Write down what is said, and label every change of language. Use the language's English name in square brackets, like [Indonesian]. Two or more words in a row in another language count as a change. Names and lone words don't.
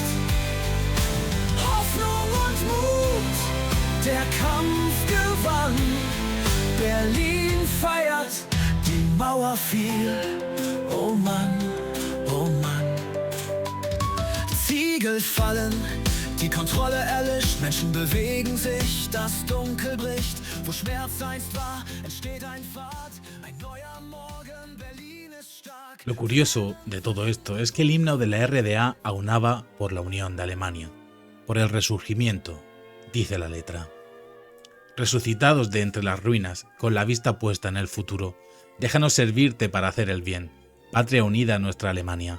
[German] Hoffnung und Mut, der Kampf gewann, Berlin feiert, die Mauer fiel, oh Mann, oh Mann. Ziegel fallen, die Kontrolle erlischt, Menschen bewegen sich, das Dunkel bricht. Wo Schmerz einst war, entsteht ein Pfad, ein neuer Morgen, Berlin ist stark. [Spanish] Lo curioso de todo esto es que el himno de la RDA aunaba por la unión de Alemania, por el resurgimiento, dice la letra. Resucitados de entre las ruinas, con la vista puesta en el futuro, déjanos servirte para hacer el bien, patria unida a nuestra Alemania.